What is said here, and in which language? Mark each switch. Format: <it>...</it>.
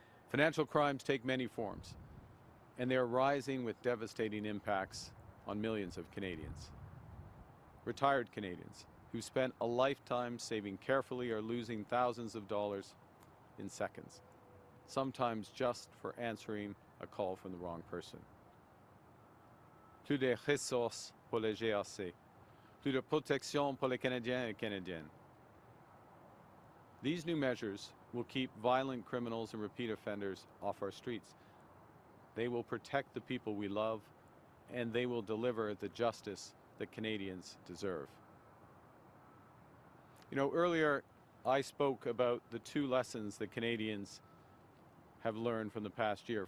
<en>Financial crimes take many forms, and they are rising with devastating impacts on millions of Canadians. Retired Canadians who spent a lifetime saving carefully are losing thousands of dollars in seconds, sometimes just for answering a call from the wrong person.</en> <fr>Plus de ressources pour les GRC, plus de protection pour les Canadiens et Canadiennes.</fr> <en>These new measures will keep violent criminals and repeat offenders off our streets. They will protect the people we love, and they will deliver the justice that Canadians deserve. You know, earlier I spoke about the two lessons that Canadians have learned from the past year.</en>